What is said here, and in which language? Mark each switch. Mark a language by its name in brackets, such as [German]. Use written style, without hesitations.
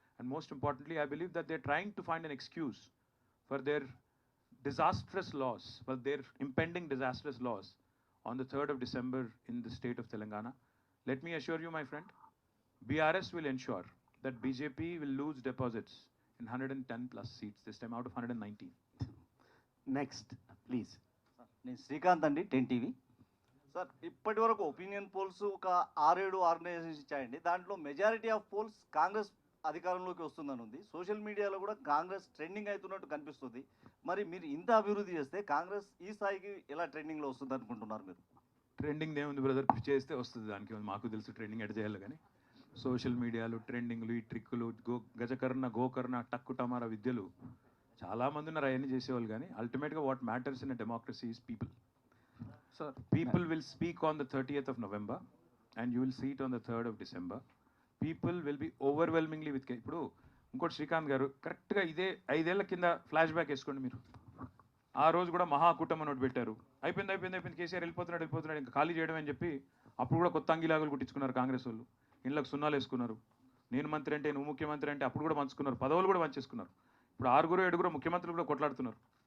[English] And most importantly, I believe that they're trying to find an excuse for their disastrous loss, for their impending disastrous loss on the 3rd of December in the state of Telangana. Let me assure you, my friend, BRS will ensure that BJP will lose deposits in 110 plus seats this time out of 119. Next, please. [Telugu] నేను శ్రీకాంత్ అండి, 10 TV. Sir, ఇప్పటి వరకు opinion polls ఒక 6-7 organisations ఇచ్చాయండి. దాంట్లో majority of poles Congress అధికారంలోకి వస్తుందని ఉంది. Social మీడియాలో కూడా కాంగ్రెస్ ట్రెండింగ్ అవుతున్నట్టు కనిపిస్తుంది. మరి మీరు ఇంత అభివృద్ధి చేస్తే కాంగ్రెస్ ఈ స్థాయికి ఎలా ట్రెండింగ్లో వస్తుంది అనుకుంటున్నారు మీరు? ట్రెండింగ్ ఏముంది బ్రదర్, చేస్తే వస్తుంది, దానికి మాకు తెలుసు ట్రెండింగ్ ఎడ్ చేయాలి. కానీ సోషల్ మీడియాలు, ట్రెండింగ్లు, ఈ ట్రిక్కులు, గజకర్ణ, గోకర్ణ, టక్కు టమారా విద్యలు చాలామంది ఉన్నారు, అవన్నీ చేసేవాళ్ళు. [English] కానీ అల్టిమేట్గా what matters in a democracy is people. Sir, People will speak on the 30th of November and you will see it on the 3rd of December. People will be overwhelmingly with. [Telugu] ఇప్పుడు ఇంకోటి శ్రీకాంత్ గారు, కరెక్ట్గా ఇదే 5 ఏళ్ల కింద flash back వేసుకోండి మీరు. ఆ రోజు కూడా మహాకూటమి నోటు పెట్టారు. అయిపోయింది కేసీఆర్ వెళ్ళిపోతున్నాడు ఇంకా ఖాళీ చేయడం అని చెప్పి అప్పుడు కూడా కొత్త అంగిలాగులు కుట్టించుకున్నారు కాంగ్రెస్ వాళ్ళు. ఇళ్ళకి సున్నాలు వేసుకున్నారు. నేను మంత్రి అంటే, నువ్వు ముఖ్యమంత్రి అంటే అప్పుడు కూడా పంచుకున్నారు, పదవులు కూడా పంచేసుకున్నారు. ఇప్పుడు 6-7 ముఖ్యమంత్రులు కూడా కొట్లాడుతున్నారు.